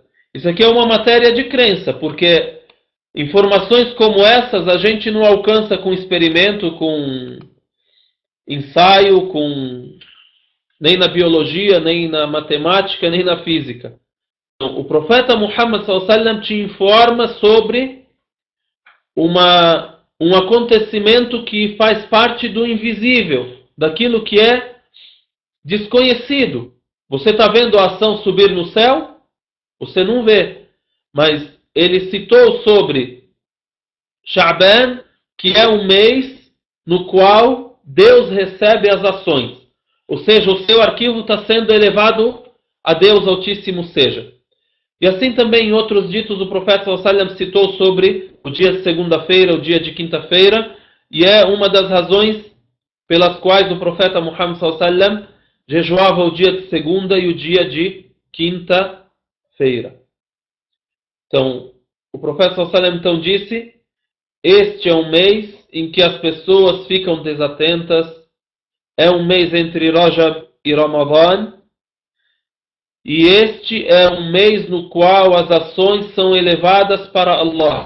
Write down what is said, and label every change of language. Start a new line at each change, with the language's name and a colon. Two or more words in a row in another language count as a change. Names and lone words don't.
Portuguese: Isso aqui é uma matéria de crença, porque informações como essas a gente não alcança com experimento, com ensaio, nem na biologia, nem na matemática, nem na física. Então, o profeta Muhammad
Arabic: صلى الله عليه وسلم
Portuguese: te informa sobre um acontecimento que faz parte do invisível, daquilo que é desconhecido. Você está vendo a ação subir no céu? Você não vê. Mas ele citou sobre Sha'ban, que é um mês no qual Deus recebe as ações. Ou seja, o seu arquivo está sendo elevado a Deus Altíssimo seja. E assim também em outros ditos o profeta
Arabic: صلى الله عليه وسلم
Portuguese: citou sobre o dia de segunda-feira, o dia de quinta-feira, e é uma das razões pelas quais o profeta Muhammad
Arabic: صلى الله عليه وسلم
Portuguese: jejuava o dia de segunda e o dia de quinta-feira. Então, o profeta
Arabic: صلى الله عليه وسلم
Portuguese: então disse: este é um mês em que as pessoas ficam desatentas é um mês entre Rajab e Ramadhan, e este é um mês no qual as ações são elevadas para Allah.